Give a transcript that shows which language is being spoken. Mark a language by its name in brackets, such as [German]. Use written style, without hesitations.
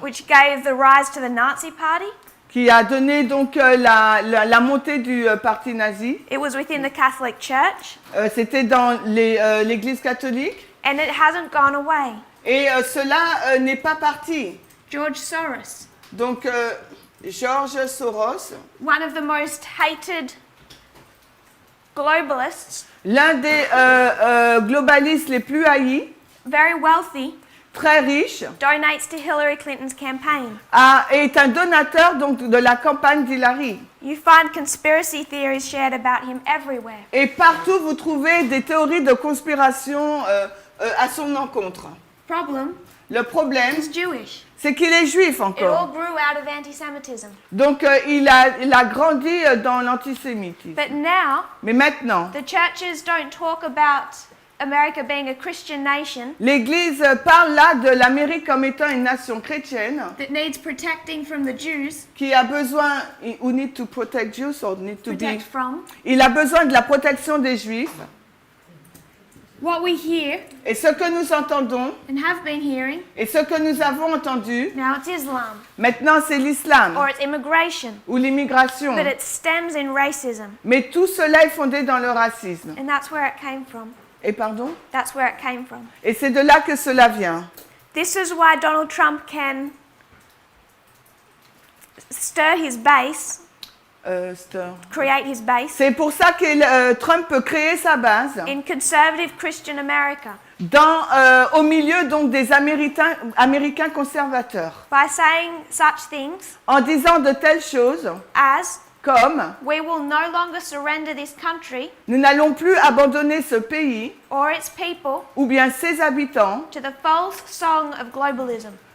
[English] which gave the rise to the Nazi Party. [French] qui a donné donc la montée du parti nazi. [English] It was within the Catholic Church, [French] C'était dans l'Église catholique. [English] and it hasn't gone away. [French] Et cela n'est pas parti. [English] George Soros, [French] Donc George Soros, [English] one of the most hated globalists, [French] l'un des globalistes les plus haïs, [English] very wealthy, [French] très riche, [English] donates to Hillary Clinton's campaign. [French] est un donateur donc de la campagne d'Hillary. [English] You find conspiracy theories shared about him everywhere. [French] Et partout vous trouvez des théories de conspiration à son encontre. [English] Problem, [French] Le problème, [English] he's Jewish. [French] c'est qu'il est juif [English] It all [French] encore. [English] grew out of anti-Semitism. [French] Donc il a grandi dans l'antisémitisme. [English] But now, [French] Mais maintenant, [English] the churches don't talk about America being a Christian nation [French] l'Église parle là de l'Amérique comme étant une nation chrétienne [English] that needs protecting from the Jews, [French] qui a besoin, [English] who need to protect Jews or need to be, protect from. [French] il a besoin de la protection des Juifs. [English] What we hear [French] Et ce que nous entendons, [English] and have been hearing, [French] et ce que nous avons entendu, [English] now it's Islam [French] maintenant c'est l'islam [English] or it's immigration, [French] ou l'immigration. [English] but it stems in racism, [French] Mais tout cela est fondé dans le racisme. [English] and that's where it came from. [French] Et pardon? [English] That's where it came from. [French] Et c'est de là que cela vient. [English] This is why Donald Trump can stir his base, create his base [French] C'est pour ça que Trump peut créer sa base [English] in conservative Christian America [French] au milieu donc des Américains conservateurs, [English] by saying such things [French] en disant de telles choses [English] as [French] comme [English] we will no longer surrender this country [French] nous n'allons plus abandonner ce pays [English] or its people [French] ou bien ses habitants [English] to the false song of globalism.